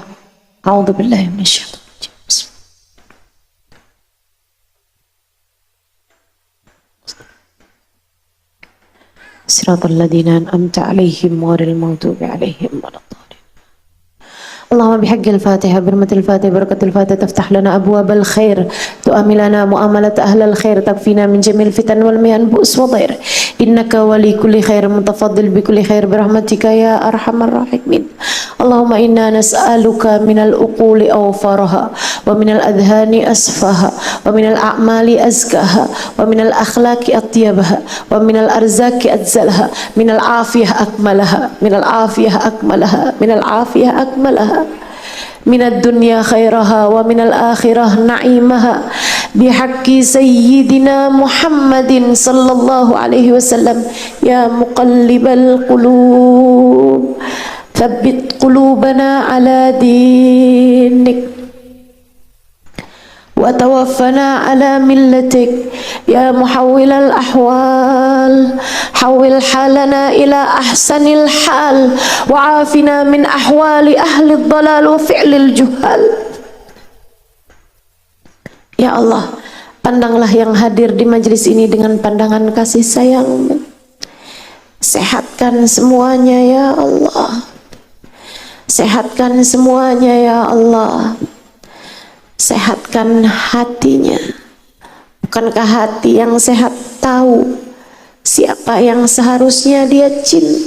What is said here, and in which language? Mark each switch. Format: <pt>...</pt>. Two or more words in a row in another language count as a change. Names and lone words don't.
<ar>أعوذ بالله من الشيطان الرجيم. صراط الذين أنعمت عليهم غير المغضوب عليهم ولا الضالين. اللهم بحق الفاتحة بحرمة الفاتحة بركة الفاتحة تفتح لنا أبواب الخير تعاملنا معاملة أهل الخير تكفينا من جميع الفتن والمحن بؤس وضير إنك ولي كل خير متفضل بكل خير برحمتك يا أرحم الراحمين. اللهم إنا نسألك من العقول أوفرها ومن الآذان أصفاها ومن الأعمال أزكاها ومن الأخلاق أطيبها ومن الأرزاق أجزلها من العافية أكملها من العافية أكملها من العافية أكملها من الدنيا خيرها ومن الآخرة نعيمها بحق سيدنا محمد صلى الله عليه وسلم. يا مقلب القلوب ثبت قلوبنا على دينك وتوفنا على ملتك. يا محول الأحوال حول حالنا إلى أحسن الحال وعافنا من أحوال أهل الضلال وفعل الجهال. يا الله,</ar> <id>pandanglah yang hadir di majelis ini dengan pandangan kasih sayang. Sehatkan semuanya</id> <ar>يا الله.</ar> <id>Sehatkan semuanya</id> <ar>يا الله.</ar> <id>Sehatkan hatinya. Bukankah hati yang sehat tahu siapa yang seharusnya dia cinta?</id>